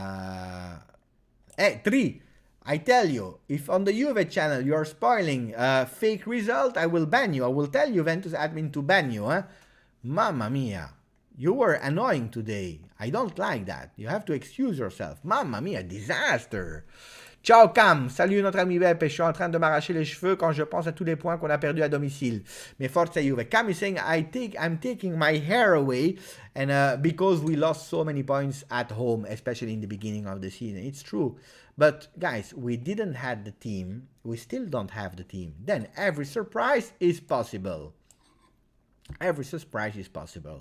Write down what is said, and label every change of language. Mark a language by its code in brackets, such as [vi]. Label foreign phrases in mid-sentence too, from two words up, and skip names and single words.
[en] Hey, 3. I tell you, if on the Juve channel you're spoiling fake result, I will ban you. I will tell Juventus admin to ban you. [it] Mamma mia. [en] You were annoying today. I don't like that. You have to excuse yourself. [it] Mamma mia, disaster. Ciao Cam, [fr] salut notre ami Beppe, je suis en train de m'arracher les cheveux quand je pense à tous les points qu'on a perdus à domicile. Mais forza Juve. [en] Cam is saying I'm taking my hair away and because we lost so many points at home, especially in the beginning of the season. It's true. But guys, we didn't have the team. We still don't have the team. Then every surprise is possible. Every surprise is possible.